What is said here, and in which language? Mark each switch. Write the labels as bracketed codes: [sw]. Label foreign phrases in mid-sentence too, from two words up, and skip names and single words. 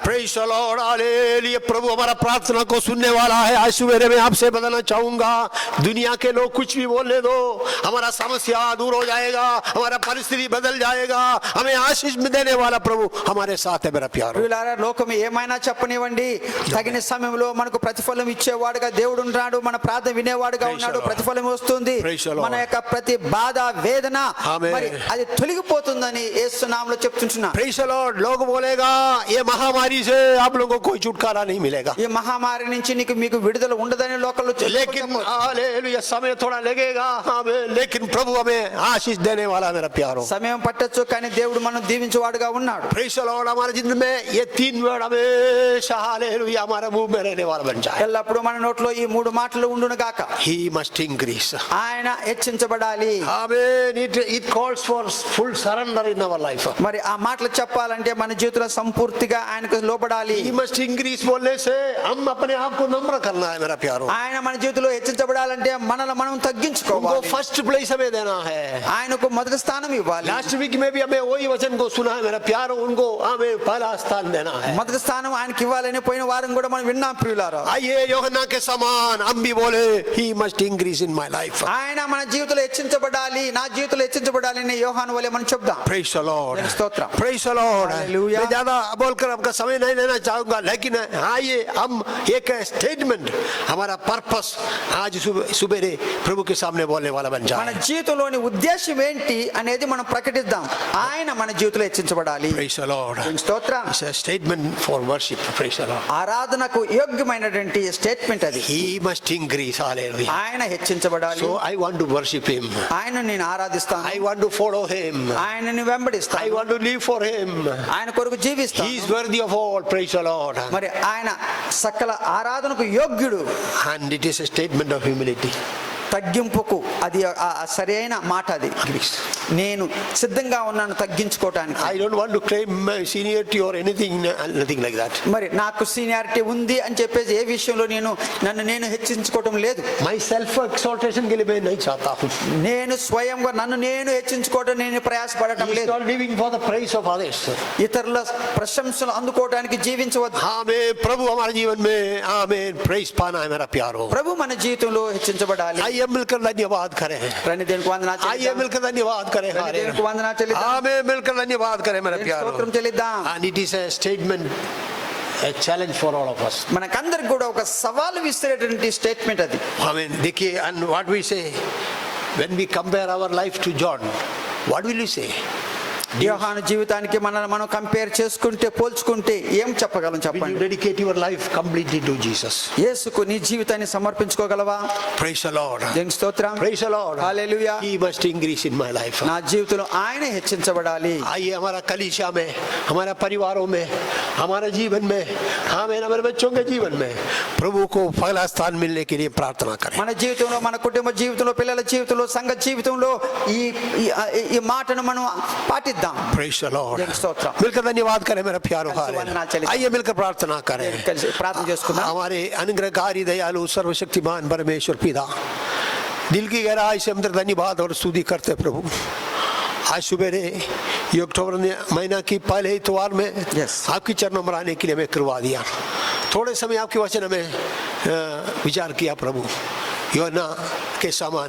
[en] Praise the Lord. [hi] हालेलुया. प्रभु हमारा प्रार्थना को सुनने वाला है. आज सवेरे मैं आपसे बताना चाहूंगा, दुनिया के लोग कुछ भी बोलने दो, हमारा समस्या दूर हो जाएगा, हमारा परिस्थिति बदल जाएगा. हमें आशीष में देने वाला प्रभु हमारे साथ है मेरा प्यारो. [te] వీళ్ళారా లోకం ఏమైనా చెప్పనివ్వండి, తగిన సమయంలో మనకు ప్రతిఫలం ఇచ్చేవాడుగా దేవుడు ఉన్నాడు, మన ప్రార్థన వినేవాడుగా ఉన్నాడు, ప్రతిఫలం వస్తుంది. మన యొక్క ప్రతి బాధ వేదన మరి అది తొలగిపోతుందని యేసు నామములో చెప్తుంటున్నా. [en] Praise the Lord. [hi] लोग बोलेगा ये महामारी से आप लोगों को कोई छुटकारा नहीं मिलेगा. [te] ఈ మహమ్మారి నుంచి మీకు విడుదల ఉండదని లోకంలో [hi] लेकिन हालेलुया समय थोड़ा लगेगा. आमीन. लेकिन प्रभु हमें आशीष देने वाला मेरा प्यारो. [te] సమయం పట్టొచ్చు, కానీ దేవుడు మనం దీవించేవాడుగా ఉన్నాడు. [en] Praise the Lord. [hi] हमारे जिंदगी में ये 3 वर्ड हमेशा हालेलुया हमारे मुंह में रहने वाला बन जाए. [te] ఎల్లప్పుడూ మన నోట్లో ఈ 3 మాటలు ఉండును గాక. [en] He must increase. [te] ఆయన హెచ్చించబడాలి. [en] Amen. It calls for full surrender in our life. [te] మరి ఆ మాటలు చెప్పాలంటే మన జీవితంలో సంపూర్తిగా ఆయనకు లోబడాలి. [en] He must increase [hi] बोलने से हम अपने आप को नम्र करना है मेरा प्यारो. [te] ఆయన మన జీవితంలో హెచ్చించబడాలంటే మనల్ని మనం [hi] उनको [te] తగ్గించుకోవాలి. [en] first place [hi] हमें देना है. [te] ఆయనకు మొదటి స్థానం ఇవ్వాలి. [en] last week [hi] में भी हमें वही वचन को सुना है मेरा प्यारो, उनको हमें पहला स्थान देना है. [te] మొదటి స్థానం ఆయనకి ఇవ్వాలని పోయిన వారం కూడా మనం విన్నాం ప్రియులారా. [hi] आइए యోహన్నా के समान हम भी बोले [en] he must increase in my life. [te] ఆయన మన జీవితంలో హెచ్చించబడాలి, నా జీవితంలో హెచ్చించబడాలి అని యోహాను వలె మనం చెప్దాం. [en] Praise the Lord. [te] స్తోత్రం. [en] Praise the Lord. Hallelujah. [hi] मैं ज्यादा बोलकर आपका समय नहीं लेना चाहूंगा, लेकिन आइए हम एक स्टेटमेंट हमारा पर्पस आज सुबेरे प्रभु के सामने बोलने वाला बन [te] మన [hi] जाए. [te] జీవితంలోని ఉద్దేశం ఏంటి అనేది మనం ప్రకటిద్దాం. ఆయన మన జీవితంలో హెచ్చించబడాలి. [en] Praise the Lord. [te] స్తోత్రం. [en] It's a statement for worship. Praise the Lord. [te] ఆరాధనకు యోగ్యమైనటువంటి స్టేట్మెంట్ అది. [en] He must increase. Hallelujah. [te] ఆయన హెచ్చించబడాలి. [en] So I want to worship him. [te] ఆయన నేను ఆరాధిస్తాను. [en] I want to follow him. [te] ఆయనని [en] I [te] వెంబడిస్తాను. [en] want to live for him. [te] ఆయన కొరకు [en] He [te] జీవిస్తాను. [en] is worthy of all. Praise the Lord. [te] మరి ఆయన సకల ఆరాధనకు యోగ్యుడు. [en] And it is a statement of humility. [te] తగ్గింపుకు అది ఆ సరైన మాట అది. నేను సిద్ధంగా ఉన్నాను తగ్గించుకోవటానికి. [en] I don't want to claim my seniority or anything, nothing like that. [te] మరి నాకు సీనియారిటీ ఉంది అని చెప్పేసి ఏ విషయంలో నన్ను నేను హెచ్చించుకోవటం లేదు. [en] My self exaltation [hi] के लिए मैं नहीं चाहता हूँ. [te] నేను స్వయంగా నన్ను నేను హెచ్చించుకోవడం నేను ప్రయాసపడటం [en] He is [te] లేదు. [en] not living for the praise of others. [te] ఇతరుల ప్రశంసలు అందుకోవడానికి జీవించవద్దు. [hi] आमेन. प्रभु हमारे जीवन में आमेन प्रेस पाना है मेरा प्यारो. [te] ప్రభు మన జీవితంలో హెచ్చించబడాలి. [hi] आइए मिलकर धन्यवाद करें. [te] రండి దేవునికి వందనాలు [hi] आइए [te] చెల్లిద్దాం. [hi] मिलकर धन्यवाद करें. [te] రండి దేవునికి వందనాలు చెల్లిద్దాం. [hi] आमेन. मिलकर धन्यवाद करें मेरा [te] దేవునికి [hi] प्यारो. [te] స్తోత్రం చెల్లిద్దాం. [en] And it is a statement, a challenge for all of us. [te] మనకందరికి కూడా ఒక సవాలు విసిరేటువంటి స్టేట్మెంట్ అది. [hi] आमेन. देखिए, [en] and what we say when we compare our life to John, what will we say? [te] యోహాను జీవితానికి మనం కంపేర్ చేసుకుంటే పోల్చుకుంటే ఏం చెప్పగలం [en] Will you [te] చెప్పండి. [en] dedicate your life completely to Jesus? [te] యేసుకు నీ జీవితాన్ని సమర్పించుకోగలవా? [en] Praise the Lord. [te] దేవునికి స్తోత్రం. [en] Praise the Lord. [te] హల్లెలూయా. [en] He must increase in my life. [te] నా జీవితంలో ఆయన హెచ్చించబడాలి. [hi] आइए हमारा कलीसिया में, हमारा परिवारों में, हमारे जीवन में, आमीन, हमारे बच्चों के जीवन में प्रभु को पहला स्थान मिलने के लिए प्रार्थना करें. [te] మన జీవితంలో మన కుటుంబ జీవితంలో పిల్లల జీవితంలో సంఘ జీవితంలో ఈ మాటను మనం పాటిద్దాం. [en] Praise the Lord. [te] దేవునికి స్తోత్రం. [hi] मिलकर धन्यवाद करें मेरा प्यारो. आइए मिलकर प्रार्थना करें. [te] కలిసి ప్రార్థన చేసుకుందాం. [hi] हमारे अनुग्रहकारी दयालु सर्वशक्तिमान परमेश्वर पिता, दिल की गहराई से हम तेरा धन्यवाद और स्तुति करते हैं प्रभु. आज सुबह ये अक्टूबर महीना की पहले इतवार में [en] Yes. [hi] आपकी चरणों में आने के लिए हमें करवा दिया. थोड़े समय आपके वचन में विचार किया प्रभु, यूहन्ना के समान.